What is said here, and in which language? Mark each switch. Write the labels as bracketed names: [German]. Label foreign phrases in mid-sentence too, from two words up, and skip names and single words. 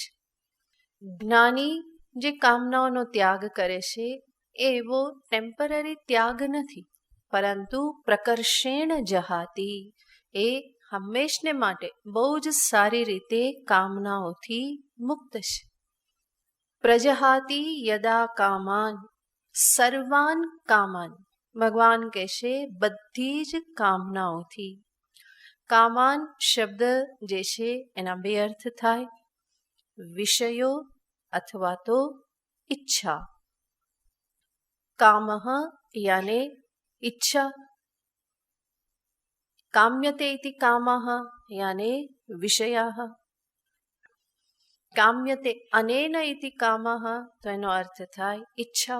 [Gujarati] જ્ઞાની જે કામનાઓનો ત્યાગ કરે છે એવો ટેમ્પરરી ત્યાગ નથી, પરંતુ [Sanskrit] પ્રકર્ષેણ જહાતી, [Gujarati] એ હંમેશને માટે બહુ જ સારી રીતે કામનાઓથી મુક્ત છે. [Sanskrit] પ્રજહાતી યદા કામાન સર્વાન કામાન. [Gujarati] ભગવાન કહેશે બધી જ કામનાઓથી. કામાન શબ્દ જે છે એના બે અર્થ થાય, વિષયો અથવા તો ઈચ્છા. [Sanskrit] કામઃ યાને ઈચ્છા, કામ્યતે ઇતિ કામઃ [Gujarati] યાને વિષયાઃ, [Sanskrit] કામ્યતે અનેન ઇતિ કામઃ [Gujarati] તો એનો અર્થ થાય ઈચ્છાઓ.